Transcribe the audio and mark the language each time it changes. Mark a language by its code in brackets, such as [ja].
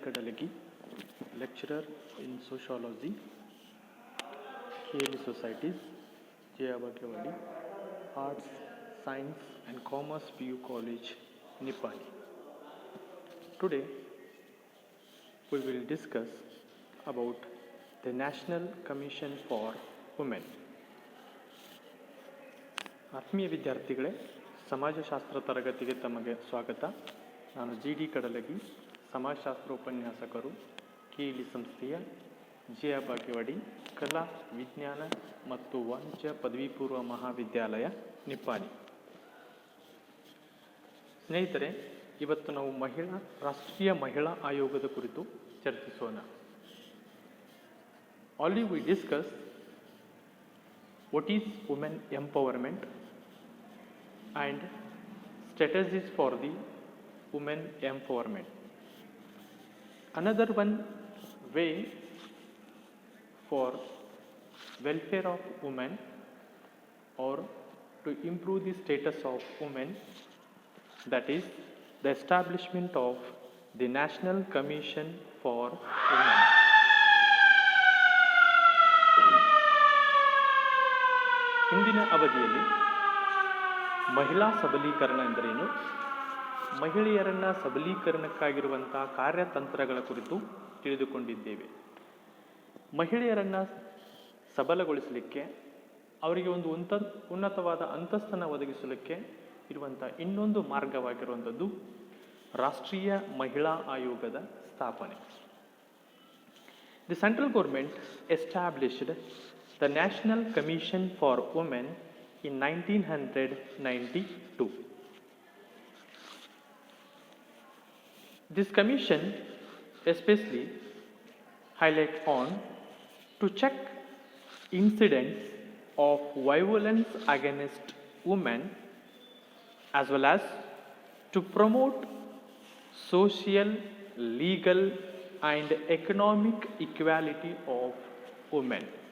[en] Kadalagi, lecturer in sociology, KLE Societies, Jayabakewadi, Arts, Science and Commerce PU College, Nippani. Today, we will discuss about the National Commission for Women. [kn] ಆತ್ಮೀಯ ವಿದ್ಯಾರ್ಥಿಗಳೇ, ಸಮಾಜಶಾಸ್ತ್ರ ತರಗತಿಗೆ ತಮಗೆ ಸ್ವಾಗತ. ನಾನು G.D. ಕಡಲಗಿ, ಸಮಾಜಶಾಸ್ತ್ರ ಉಪನ್ಯಾಸಕರು, KLE ಸಂಸ್ಥೆಯ J Bagewadi ಕಲಾ ವಿಜ್ಞಾನ ಮತ್ತು ವಾಣಿಜ್ಯ ಪದವಿ ಪೂರ್ವ ಮಹಾವಿದ್ಯಾಲಯ ನಿಪ್ಪಾಣಿ. ಸ್ನೇಹಿತರೆ, ಇವತ್ತು ನಾವು ರಾಷ್ಟ್ರೀಯ ಮಹಿಳಾ ಆಯೋಗದ ಕುರಿತು ಚರ್ಚಿಸೋಣ. [en] Already we discuss what is women empowerment and strategies for the women empowerment. Another one way for welfare of women or to improve the status of women, that is the establishment of the National Commission for Women. [kn] ಹಿಂದಿನ ಅವಧಿಯಲ್ಲಿ ಮಹಿಳಾ ಸಬಲೀಕರಣ ಎಂದರೇನು, ಮಹಿಳೆಯರನ್ನು ಸಬಲೀಕರಣಕ್ಕಾಗಿರುವಂಥ ಕಾರ್ಯತಂತ್ರಗಳ ಕುರಿತು ತಿಳಿದುಕೊಂಡಿದ್ದೇವೆ. ಮಹಿಳೆಯರನ್ನು ಸಬಲಗೊಳಿಸಲಿಕ್ಕೆ, ಅವರಿಗೆ ಒಂದು ಉನ್ನತವಾದ ಅಂತಸ್ತನ್ನು ಒದಗಿಸಲಿಕ್ಕೆ ಇರುವಂಥ ಇನ್ನೊಂದು ಮಾರ್ಗವಾಗಿರುವಂಥದ್ದು ರಾಷ್ಟ್ರೀಯ ಮಹಿಳಾ ಆಯೋಗದ ಸ್ಥಾಪನೆ. [en] The central government established the National Commission for Women in 1992. This commission especially highlight on to check incidents of violence against women as well as to promote social, legal and economic equality of women.